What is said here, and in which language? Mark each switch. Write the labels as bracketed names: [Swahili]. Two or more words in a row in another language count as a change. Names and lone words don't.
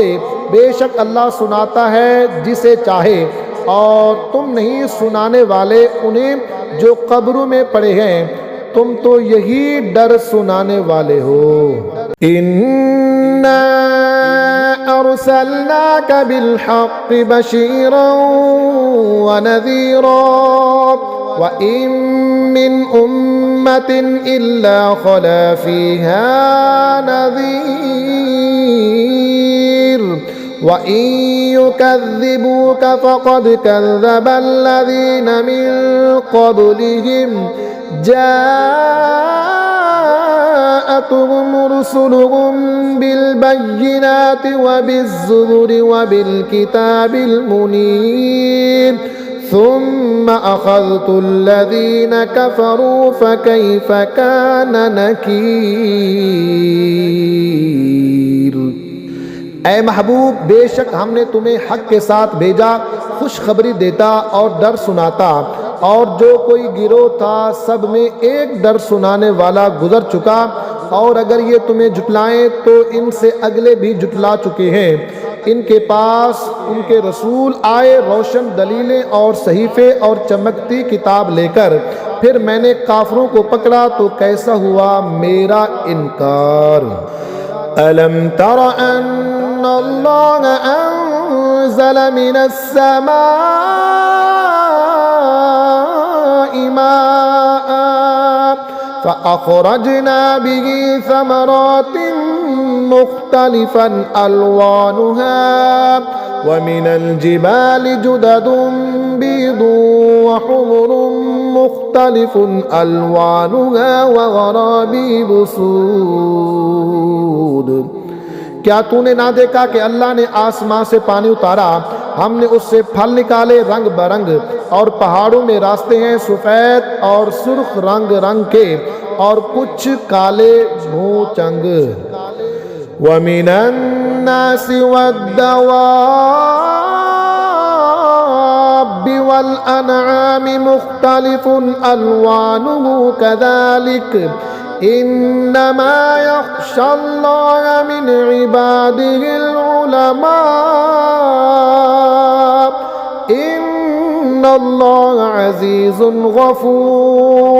[Urdu] بیشک اللہ سناتا ہے جسے چاہے، اور تم نہیں سنانے والے انہیں جو قبروں میں پڑے ہیں، تم تو یہی ڈر سنانے والے ہو. [Arabic] إنا أرسلناك بالحق بشيرا ونذيرا وإن من أمة إلا خلا فيها نذير وإن يكذبوك فقد كذب الذين من قبلهم جاءتهم رسلهم بالبينات وبالزبر وبالكتاب المنير ثم أخذت الذين كفروا فكيف كان نكير. [Urdu] اے محبوب، بیشک ہم نے تمہیں حق کے ساتھ بھیجا، خوشخبری دیتا اور ڈر سناتا، اور جو کوئی گروہ تھا سب میں ایک ڈر سنانے والا گزر چکا، اور اگر یہ تمہیں جھٹلائیں تو ان سے اگلے بھی جھٹلا چکے ہیں. ان کے پاس ان کے رسول آئے روشن دلیلیں اور صحیفے اور چمکتی کتاب لےکر، پھر میں نے کافروں کو پکڑا تو کیسا ہوا میرا انکار. [Arabic] ألم تر أن الله أنزل من السماء ماء فأخرجنا به ثمرات مختلفا ألوانها ومن الجبال جدد بيض وحمر مختلف ألوانها وغرابيب سود. [Urdu] کیا تو نے نہ دیکھا کہ اللہ نے آسماں سے پانی اتارا، ہم نے اس سے پھل نکالے رنگ برنگ، اور پہاڑوں میں راستے ہیں سفید اور سرخ رنگ رنگ کے، اور کچھ کالے بھجنگ. [Arabic] ومن الناس والدواب والأنعام مختلف ألوانه كذلك إنما يخشى الله من عباده العلماء إن الله عزيز غفور.